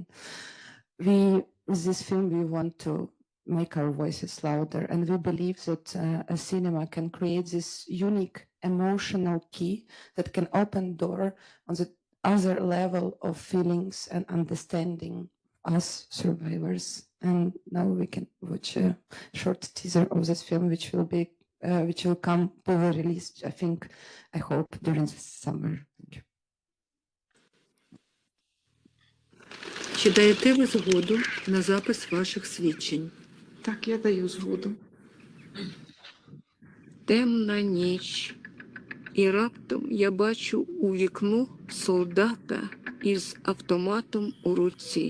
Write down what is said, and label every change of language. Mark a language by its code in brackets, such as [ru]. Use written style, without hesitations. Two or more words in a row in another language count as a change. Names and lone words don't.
[en] With this film, we want to make our voices louder, and we believe that a cinema can create this unique emotional key that can open door on the other level of feelings and understanding us survivors. And now we can watch a short teaser of this film, which will come to be released, I hope during the summer. Thank you. [uk] Чи даєте ви згоду на запис ваших свідчень? Так, я даю згоду. Темна ніч, і раптом я бачу у вікно солдата із автоматом у руці.